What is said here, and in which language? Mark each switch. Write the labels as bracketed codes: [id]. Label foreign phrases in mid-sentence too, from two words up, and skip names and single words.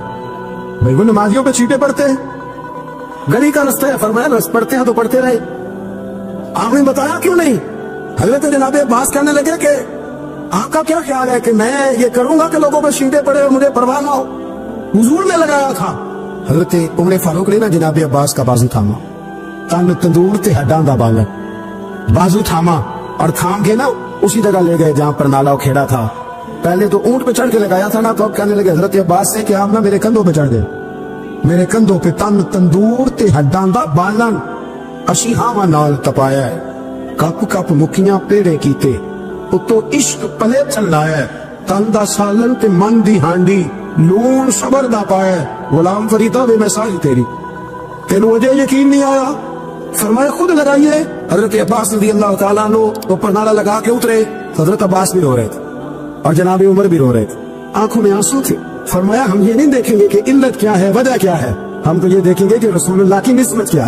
[ur] بھائی وہ نمازیوں پہ چیٹے پڑتے ہیں, گلی کا رستہ ہے, فرمایا بس پڑھتے ہیں تو پڑھتے رہے, آپ نے بتایا کیوں نہیں؟ حضرت جناب عباس کہنے لگے کہ آپ کا کیا خیال ہے کہ میں یہ کروں گا کہ لوگوں پہ شیٹیں پڑے اور مجھے پرواہ نہ ہو؟ حضور نے لگایا تھا. حضرت عمر فاروق نے نا جناب عباس کا بازو تھاما, [pa] تن تندور تے ہڈاں دا بالن, [ur] بازو تھاما اور تھام کے نا اسی جگہ لے گئے جہاں پر نالا کھیڑا تھا. پہلے تو اونٹ پہ چڑھ کے لگایا تھا نا, تو اب کہنے لگے حضرت عباس سے کہ آپ نا میرے کندھوں پہ چڑھ گئے, میرے کندھوں پہ [pa] تن تندور تے ہڈاں دا بالن اسی ہاواں نال تپایا ہے, کپ کپ مکیاں پیڑے کیتے, اتو عشق پلے چلنا ہے, تن دا سالن تے من دی ہانڈی, نون صبر دا پایا, غلام فریدہ بے مثال تیری, تینوں [ur] مجھے یقین نہیں آیا؟ فرمایا خود لگائیے. حضرت عباس رضی اللہ تعالیٰ عنہ اوپر نالا لگا کے اترے, حضرت عباس بھی رو رہے تھے اور جناب عمر بھی رو رہے تھے, آنکھوں میں آنسو تھے. فرمایا ہم یہ نہیں دیکھیں گے کہ علت کیا ہے, وجہ کیا ہے, ہم تو یہ دیکھیں گے کہ رسول اللہ کی نسبت کیا ہے.